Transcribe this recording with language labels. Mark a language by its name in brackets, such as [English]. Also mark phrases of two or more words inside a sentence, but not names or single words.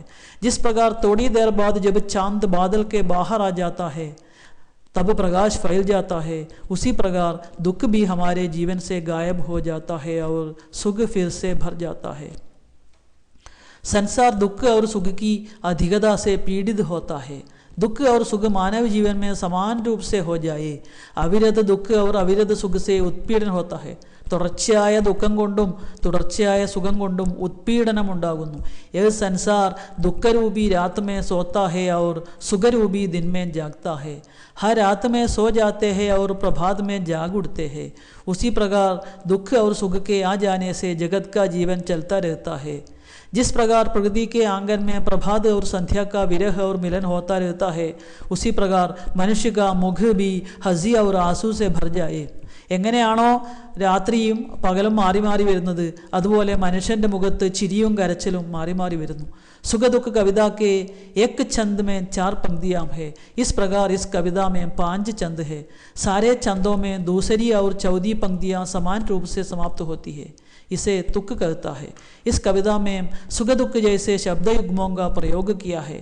[Hindi] जिस प्रकार थोड़ी देर बाद जब चांद बादल के बाहर आ जाता है तब प्रकाश फैल जाता है, उसी प्रकार दुख भी हमारे जीवन से गायब हो जाता है और सुख फिर से भर जाता है. संसार दुख और सुख की अधिकता से पीड़ित होता है. दुख और सुख मानव जीवन में समान रूप से हो जाए. अविरत दुख और अविरत सुख से उत्पीड़न होता है. [Malayalam] തുടർച്ചയായ ദുഃഖം കൊണ്ടും തുടർച്ചയായ സുഖം കൊണ്ടും ഉത്പീഡനം ഉണ്ടാകുന്നു. [Hindi] यह संसार दुखरूपी रात में सोता है और सुखरूपी दिन में जागता है. हर रात में सो जाते हैं और प्रभात में जाग उठते हैं. उसी प्रकार दुख और सुख के आ जाने से जगत का जीवन चलता रहता है. जिस प्रकार प्रकृति के आंगन में प्रभात और संध्या का विरह और मिलन होता रहता है, उसी प्रकार मनुष्य का मुख भी हंसी और आंसू से भर जाए. [Malayalam] എങ്ങനെയാണോ രാത്രിയും പകലും മാറി മാറി വരുന്നത്, അതുപോലെ മനുഷ്യൻ്റെ മുഖത്ത് ചിരിയും കരച്ചിലും മാറി മാറി വരുന്നു. [Hindi] सुख दुख कविता के एक छंद में 4 पंक्तियां हैं. इस प्रकार इस कविता में 5 छंद है. सारे छंदों में दूसरी और चौथी पंक्तियां समान रूप से समाप्त होती है. इसे तुक कहता है. इस कविता में सुख दुख जैसे शब्द युग्मों का प्रयोग किया है.